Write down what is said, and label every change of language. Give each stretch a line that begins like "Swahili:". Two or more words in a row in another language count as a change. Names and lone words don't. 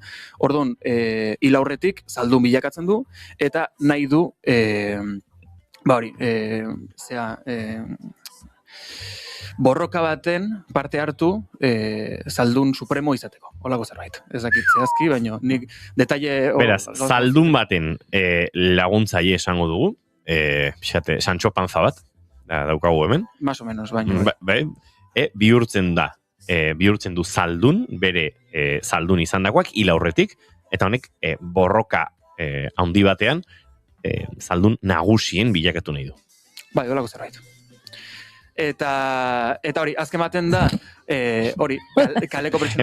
Basque: Orduan, hil aurretik, zaldun bilakatzen du, eta nahi du, borroka baten parte hartu zaldun supremo izateko. Holako zerbait. Ez dakit zehazki, baina nik detaile... Beraz, zaldun baten laguntzaile esango dugu, Sancho Panza bat, daukagu hemen.
Spanish: Más o menos,
Basque: baina. Bihurtzen du zaldun, bere zaldun izandakoak, hil aurretik, eta honek borroka handi batean zaldun nagusien bilakatu nahi du. Bai, holako zerbait. Eta hori, azken baten da, hori, kaleko pertsona